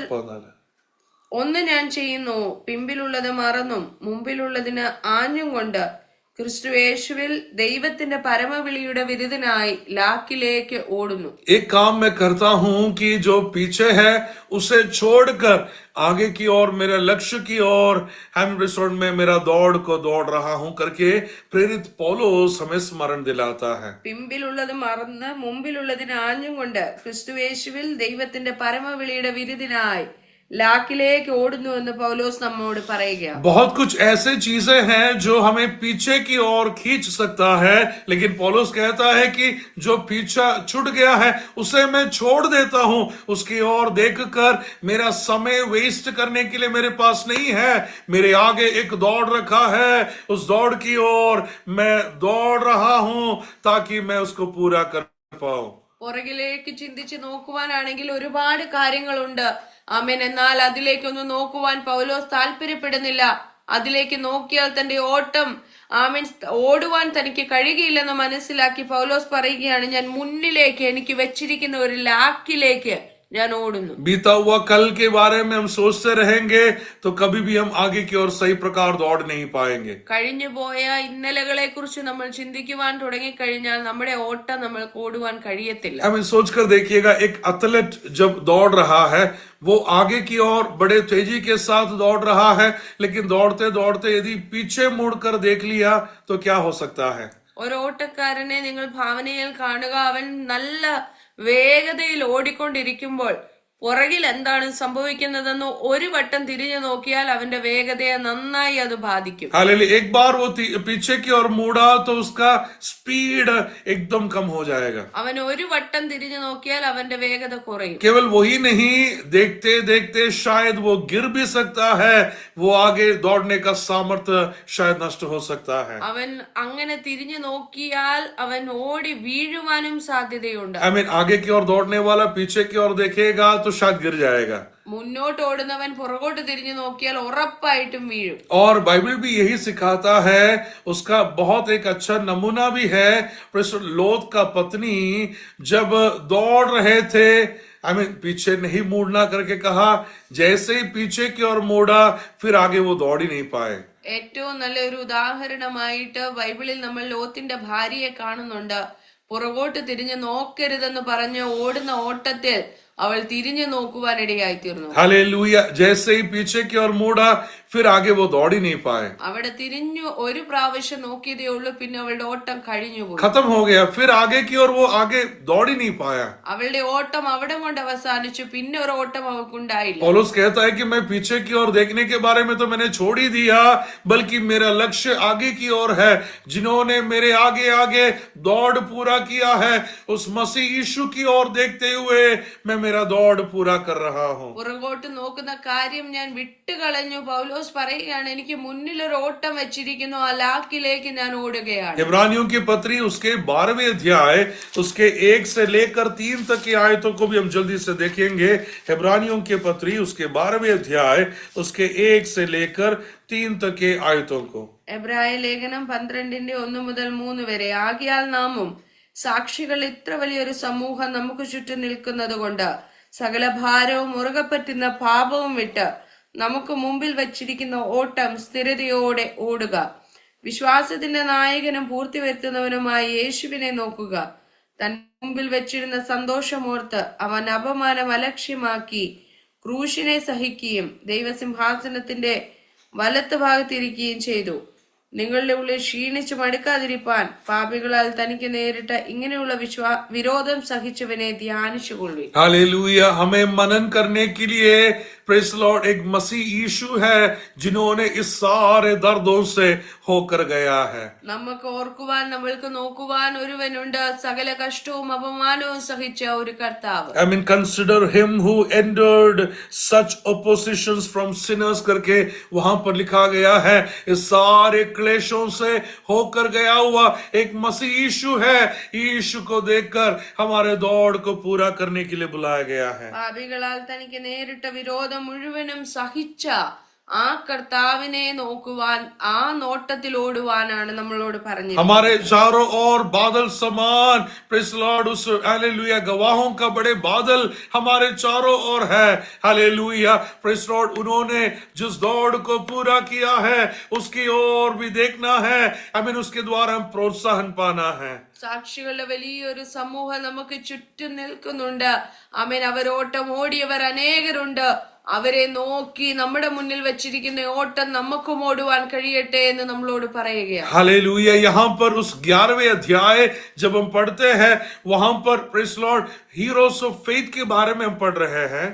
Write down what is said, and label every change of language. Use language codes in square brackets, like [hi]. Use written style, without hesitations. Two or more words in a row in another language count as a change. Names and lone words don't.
[ml] 14. ഒന്ന് ഞാൻ ചെയ്യുന്നു, പിമ്പിലുള്ളത് മറന്നും മുമ്പിലുള്ളതിന് ആഞ്ഞും കൊണ്ട് ക്രിസ്തു യേശുവിൽ ദൈവത്തിന്റെ പരമവിളിയുടെ വിരുദ്ധനായി ലാക്കിലേക്ക് ഓടുന്നു. [hi] एक काम मैं करता हूं कि जो पीछे है उसे छोड़कर आगे की ओर मेरे लक्ष्य की ओर हम रिसोर्ट में मेरा दौड़ को दौड़ रहा हूं करके प्रेरित पौलुस हमें स्मरण दिलाता है. [ml] പിമ്പിലുള്ളത് മറന്ന് മുമ്പിലുള്ളതിന് ആഞ്ഞും കൊണ്ട് ക്രിസ്തു യേശുവിൽ ദൈവത്തിന്റെ പരമവിളിയുടെ വിരുദ്ധനായി ലാക്കിലേക്ക് ഓടുന്നു എന്ന് പൗലോസ് നമ്മോട് പറയുകയാണ്. [hi] बहुत कुछ ऐसे चीजें हैं जो हमें पीछे की ओर खींच सकता है, लेकिन पौलुस कहता है कि जो पीछा छूट गया है उसे मैं छोड़ देता हूं. उसकी ओर देखकर मेरा समय वेस्ट करने के लिए मेरे पास नहीं है. मेरे आगे एक दौड़ रखा है, उस दौड़ की ओर मैं दौड़ रहा हूं ताकि मैं उसको पूरा कर पाऊं. [ml] പുറകിലേക്ക് ചിന്തിച്ച് നോക്കുവാനാണെങ്കിൽ ഒരുപാട് കാര്യങ്ങളുണ്ട്. ആമേൻ. എന്നാൽ അതിലേക്കൊന്നും നോക്കുവാൻ പൗലോസ് താല്പര്യപ്പെടുന്നില്ല. അതിലേക്ക് നോക്കിയാൽ തന്റെ ഓട്ടം ആമേൻ ഓടുവാൻ തനിക്ക് കഴിയുകയില്ലെന്ന് മനസ്സിലാക്കി പൗലോസ് പറയുകയാണ്, ഞാൻ മുന്നിലേക്ക് എനിക്ക് വെച്ചിരിക്കുന്ന ഒരു ലാക്കിലേക്ക് ഞാൻ ഓടുന്നു. [hi] बीता हुआ कल के बारे में हम सोचते रहेंगे तो कभी भी हम आगे की ओर सही प्रकार दौड़ नहीं पाएंगे. [ml] കഴിഞ്ഞുപോയ ഇന്നലകളെ കുറിച്ച് നമ്മൾ ചിന്തിക്കുവാൻ തുടങ്ങിക്കഴിഞ്ഞാൽ നമ്മുടെ ഓട്ടം നമ്മൾക്ക് ഓടുവാൻ കഴിയത്തില്ല. [hi] हमें सोचकर देखिएगा, एक एथलीट जब दौड़ रहा है वो आगे की ओर बड़े तेजी के साथ दौड़ रहा है, लेकिन दौड़ते दौड़ते यदि पीछे मुड़कर देख लिया तो क्या हो सकता है. [ml] ഒരു ഓട്ടക്കാരനെ നിങ്ങൾ ഭാവനയിൽ കാണുക. അവൻ നല്ല വേഗതയിൽ ഓടിക്കൊണ്ടിരിക്കുമ്പോൾ പുറകിൽ എന്താണ് സംഭവിക്കുന്നതെന്ന് ഒരു വട്ടം തിരിഞ്ഞു നോക്കിയാൽ അവന്റെ വേഗതയെ നന്നായി അത് ബാധിക്കും. [hi] हालेलुया. एक बार वो पीछे की ओर मुड़ा तो उसका स्पीड एकदम कम हो जाएगा. [ml] അവൻ ഒരു വട്ടം തിരിഞ്ഞു നോക്കിയാൽ അവന്റെ വേഗത കുറയും. [hi] केवल वही नहीं, देखते देखते शायद वो गिर भी सकता है, वो आगे दौड़ने का सामर्थ्य शायद नष्ट हो सकता है. [ml] അവൻ അങ്ങനെ തിരിഞ്ഞു നോക്കിയാൽ അവൻ ഓടി വീഴുവാനും സാധ്യതയുണ്ട്. [en] I mean, [hi] आगे की ओर दौड़ने वाला पीछे की ओर देखेगा तो शायद गिर जाएगा. [ml] മുന്നോട്ട് ഓടുന്നവൻ പുറകോട്ട് തിരിഞ്ഞു നോക്കിയാൽ ഉറപ്പായിട്ടും വീഴും. [hi] और बाइबल भी यही सिखाता है. उसका बहुत एक अच्छा नमूना भी है. लोत का पत्नी जब दौड़ रहे थे, पीछे नहीं मुड़ना करके कहा, जैसे ही पीछे की ओर मुड़ा फिर आगे वो दौड़ ही नहीं पाए. [ml] ഏറ്റവും നല്ലൊരു ഉദാഹരണമായിട്ട് ബൈബിളിൽ നമ്മൾ ലോത്തിന്റെ ഭാര്യയെ കാണുന്നുണ്ട്. പുറകോട്ട് തിരിഞ്ഞു നോക്കരുതെന്ന് പറഞ്ഞ് ഓടുന്ന ഓട്ടത്തിൽ അവൾ തിരിഞ്ഞു നോക്കുവാനിടയായി തീർന്നു. [hi] हालेलुया. जैसे ही पीछे की ओर मुड़ा फिर आगे वो दौड़ ही नहीं पाए. [ml] അവിടെ തിരിഞ്ഞു ഒരു പ്രാവശ്യം നോക്കിയതേ ഉള്ളൂ, പിന്നെ അവളുടെ ഓട്ടം കഴിഞ്ഞുപോയി, [hi] खत्म हो गया. फिर आगे की ओर वो आगे दौड़ ही नहीं पाया. [ml] അവളുടെ ഓട്ടം അവിടെ കൊണ്ട് അവസാനിച്ചു. പിന്നെ ഒരു ഓട്ടം അവൾക്കുണ്ടായില്ല. [hi] पौलुस कहता है कि मैं पीछे की ओर देखने के बारे में तो मैंने छोड़ ही दिया, बल्कि मेरा लक्ष्य आगे की ओर है. जिन्होंने मेरे आगे आगे दौड़ पूरा किया है, उस मसीह यीशु की ओर देखते हुए मैं मेरा दौड़ पूरा कर रहा हूं. [ml] പുറകോട്ട് നോക്കുന്ന കാര്യം ഞാൻ വിട്ടുകളഞ്ഞു. പൗലോസ് പറയുകയാണ്, എനിക്ക് മുന്നിൽ ഒരു ഓട്ടം വെച്ചിരിക്കുന്നു, ആ ലാക്കിലേക്ക് ഞാൻ ഓടുകയാണ്. [hi] इब्रानियों की पत्री उसके 12वें अध्याय उसके 1 से लेकर 3 तक की आयतों को भी हम जल्दी से देखेंगे. इब्रानियों की पत्री उसके 12वें अध्याय उसके 1 से लेकर 3 तक के आयतों को. [ml] എബ്രായ ലേഖനം 12:1 മുതൽ 3 വരെ. ആകയാൽ നാമും സാക്ഷികൾ ഇത്ര വലിയൊരു സമൂഹം നമുക്ക് ചുറ്റും നിൽക്കുന്നത് കൊണ്ട് സകല ഭാരവും മുറുകെ പറ്റുന്ന പാപവും വിട്ട് നമുക്ക് മുമ്പിൽ വച്ചിരിക്കുന്ന ഓട്ടം സ്ഥിരതയോടെ ഓടുക. വിശ്വാസത്തിന്റെ നായകനും പൂർത്തി വരുത്തുന്നവനുമായ യേശുവിനെ നോക്കുക. തന്റെ മുമ്പിൽ വെച്ചിരുന്ന സന്തോഷമോർത്ത് അവൻ അപമാനം അലക്ഷ്യമാക്കി ക്രൂശിനെ സഹിക്കുകയും ദൈവസിംഹാസനത്തിന്റെ വലത്ത് ഭാഗത്തിരിക്കുകയും ചെയ്തു. നിങ്ങളുടെ ഉള്ളിൽ ക്ഷീണിച്ചു മടുക്കാതിരിപ്പാൻ പാപികളാൽ തനിക്ക് നേരിട്ട ഇങ്ങനെയുള്ള വിരോധം സഹിച്ചവനെ ധ്യാനിച്ചുകൊള്ളു. [hi] हालेलुया. हमें मनन करने के लिए [en] Praise Lord [hi] एक मसीह यीशु है जिन्होंने इस सारे दर्दों से होकर गया है. [ml] നമുക്ക് ഓർക്കുവാൻ, നമ്മൾക്ക് നോക്കുവാൻ ഒരുവനുണ്ട്, സകല കഷ്ടവും അപമാനവും സഹിച്ച ഒരു കർത്താവ്. [en] I mean, consider him who endured such oppositions from sinners [hi] करके वहां पर लिखा गया है. इस सारे क्लेशों से होकर गया हुआ एक मसीह यीशु है. यीशु को देखकर हमारे दौड़ को पूरा करने के लिए बुलाया गया है. [ml] പാപികളാൽ തനിക്ക് നേരിട്ട വിരോധം മുഴുവനും സഹിച്ച ആ കർത്താവിനെ നോക്കുവാൻ, ആ നോട്ടത്തിൽ ഓടുവാനാണ് നമ്മളോട് പറഞ്ഞത്. [hi] हमारे चारों ओर बादल समान, [en] Praise Lord, [hi] उस हालेलुया गवाहों का बड़े बादल हमारे चारों ओर है. [en] Hallelujah Praise Lord. [hi] उन्होंने जिस दौड़ को पूरा किया है उसकी ओर भी देखना है. [en] I mean, [hi] उसके द्वारा हम प्रोत्साहन पाना है. [ml] സാക്ഷികളുടെ വലിയൊരു സമൂഹം നമുക്ക് ചുറ്റും നിൽക്കുന്നുണ്ട്. ആമേൻ. അവരോട്ടം ഓടിയവർ അനേകരുണ്ട്. അവരെ നോക്കി നമ്മുടെ മുന്നിൽ വെച്ചിരിക്കുന്ന ഓട്ടം നമുക്കും ഓടുവാൻ കഴിയട്ടെ എന്ന് നമ്മളോട് പറയുകയാണ്. [hi] हालेलुया. यहाँ पर उस 11वें अध्याय जब हम पढ़ते हैं, वहां पर [en] Praise Lord heroes of faith [hi] के बारे में हम पढ़ रहे हैं.